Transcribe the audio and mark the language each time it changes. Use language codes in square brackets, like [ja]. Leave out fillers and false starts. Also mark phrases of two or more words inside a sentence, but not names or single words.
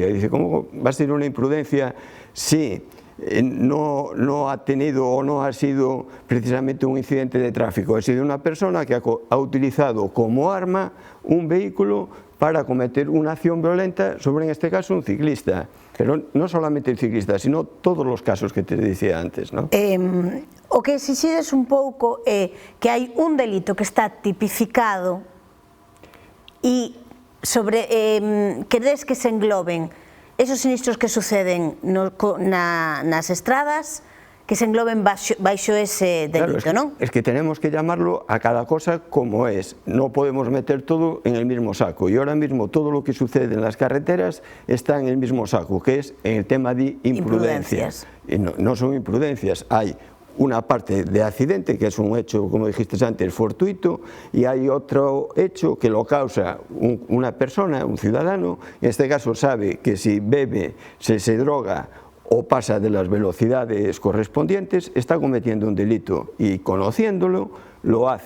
[es] Dice, ¿cómo va a ser una imprudencia si no ha tenido o no ha sido precisamente un incidente de tráfico? Ha sido una persona que ha utilizado como arma un vehículo para cometer una acción violenta sobre, en este caso, un ciclista. Pero no solamente el ciclista, sino todos los casos que te decía antes, ¿no? [gl] O que exixides un pouco é que hai un delito que está tipificado e queres que se engloben esos sinistros que suceden nas estradas, que se engloben baixo ese delito, non? [es] Es que tenemos que llamarlo a cada cosa como es. No podemos meter todo en el mismo saco. Y ahora mismo todo lo que sucede en las carreteras está en el mismo saco, que es en el tema de imprudencias. Y no son imprudencias, hay una parte de accidente, que es un hecho, como dijiste antes, fortuito, y hay otro hecho que lo causa una persona, un ciudadano, en este caso sabe que si bebe, se droga o pasa de las velocidades correspondientes, está cometiendo un delito y conociéndolo lo hace.